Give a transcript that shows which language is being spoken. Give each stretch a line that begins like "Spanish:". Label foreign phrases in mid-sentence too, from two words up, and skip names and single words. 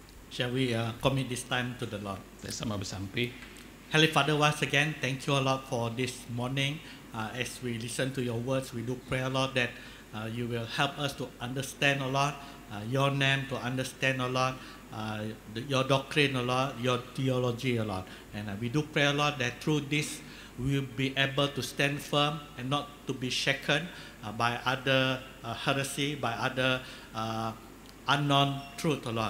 English: Shall we commit this time to the Lord?
Iban: Kita sama bersampi.
English: Heavenly Father, once again, thank you, Lord, for this morning. As we listen to your words, we do pray, Lord, that you will help us to understand, Lord, your name, to understand, Lord, your doctrine, Lord, your theology, Lord. And we do pray, Lord, that through this we will be able to stand firm and not to be shaken by other heresy, by other unknown truth, Lord.